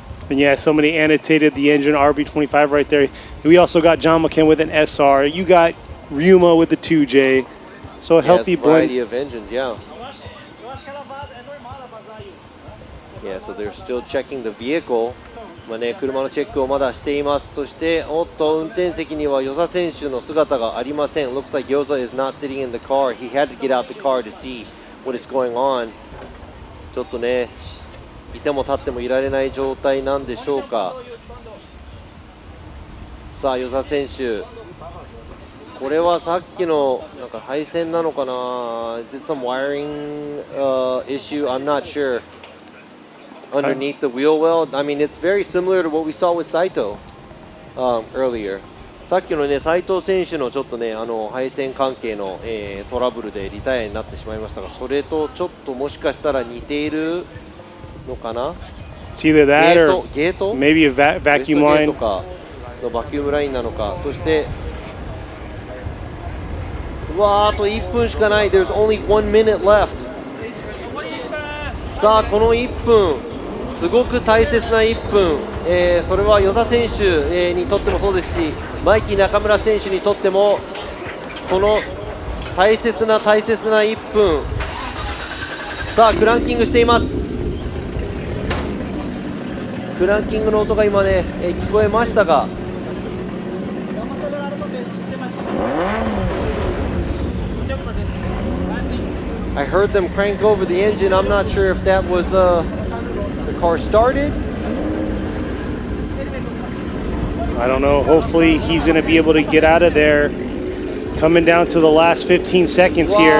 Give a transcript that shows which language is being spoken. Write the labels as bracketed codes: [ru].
[en] And yeah, somebody annotated the engine RB25 right there. We also got Jyamaken with an SR. You got Ryuma with the 2J. So a healthy variety blend. of engines, yeah. Yeah, so they're still checking the vehicle. [ja] まあね、車のチェックをまだしています。そして、おっと、運転席には与座選手の姿がありません。 [en] Looks like Yoza is not sitting in the car. He had to get out the car to see what is going on. [ja] ちょっとね、いても立ってもいられない状態なんでしょうか。さあ、与座選手、これはさっきのなんか配線なのかな？ [en] Is it some wiring issue? I'm not sure. Underneath the wheel well, I mean, it's very similar to what we saw with Saito earlier. [ja] さっきのね、斉藤選手のちょっとね、配線関係の、トラブルでリタイアになってしまいましたが、それとちょっともしかしたら似ているのかな。 [en] It's either that or [ja] ゲート [en] maybe a vacuum [ja] ゲー [en] line. [ja] トかのバキュームラインなのか。そしてうわー、あと1分しかない。 [en] There's only 1 minute left. [ja] さあ、この1分すごく大切な1分、それは与座選手、にとってもそうですし、マイキー中村選手にとってもこの大切な1分。さあ、クランキングしています。クランキングの音が今ね、聞こえましたが、 [en] I heard them crank over the engine. I'm not sure if that was the car started. I don't know. Hopefully he's going to be able to get out of there. Coming down to the last 15 seconds here.